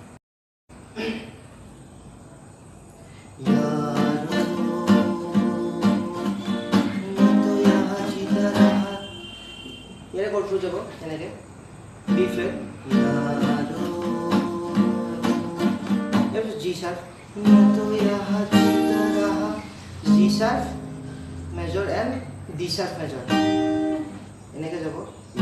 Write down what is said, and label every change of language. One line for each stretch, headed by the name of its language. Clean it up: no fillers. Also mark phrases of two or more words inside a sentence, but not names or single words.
Assamese: ইয়াৰে কৰ্ডটো যাব এনেকে
English: B flat G sharp G sharp major and D sharp major
Assamese: এনেকে যাব